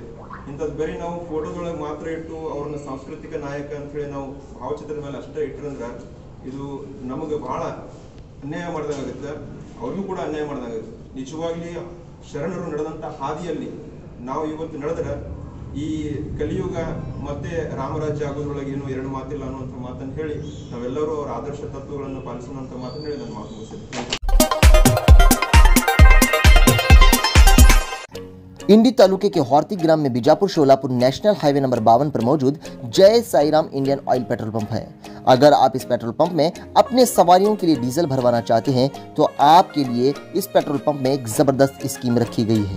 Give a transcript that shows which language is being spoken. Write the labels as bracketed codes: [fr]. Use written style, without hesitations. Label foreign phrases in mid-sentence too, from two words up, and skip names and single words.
[kn] ಇಂಥದ್ದು ಬರೀ ನಾವು ಫೋಟೋದೊಳಗೆ ಮಾತ್ರ ಇಟ್ಟು ಅವ್ರನ್ನ ಸಾಂಸ್ಕೃತಿಕ ನಾಯಕ ಅಂತ ಹೇಳಿ ನಾವು ಭಾವಚಿತ್ರದ ಮೇಲೆ ಅಷ್ಟೇ ಇಟ್ಟರಂದ್ರೆ ಇದು ನಮಗೆ ಬಹಳ ಅನ್ಯಾಯ ಮಾಡ್ದಂಗಾಗುತ್ತೆ, ಅವ್ರಿಗೂ ಕೂಡ ಅನ್ಯಾಯ ಮಾಡ್ದಂಗಾಗುತ್ತೆ. ನಿಜವಾಗ್ಲಿ ಶರಣರು ನಡೆದಂಥ ಹಾದಿಯಲ್ಲಿ ನಾವು ಇವತ್ತು ನಡೆದ್ರೆ ಈ ಕಲಿಯುಗ ಮತ್ತೆ ರಾಮರಾಜ್ಯ ಆಗೋದ್ರೊಳಗೆ ಏನು ಎರಡು ಮಾತಿಲ್ಲ ಅನ್ನುವಂಥ ಮಾತನ್ನು ಹೇಳಿ ನಾವೆಲ್ಲರೂ ಅವರ ಆದರ್ಶ ತತ್ವಗಳನ್ನು ಪಾಲಿಸೋಣ ಮಾತನ್ನು ಹೇಳಿ ನನ್ನ ಮಾತು ಮುಗಿಸಿದೆ. [hi] इंडी तालुके के हौरती ग्राम में बीजापुर शोलापुर नेशनल हाईवे नंबर 52 पर मौजूद जय साईराम इंडियन ऑयल पेट्रोल पंप है। अगर आप इस पेट्रोल पंप में अपने सवारियों के लिए डीजल भरवाना चाहते हैं तो आपके लिए इस पेट्रोल पंप में एक जबरदस्त स्कीम रखी गई है।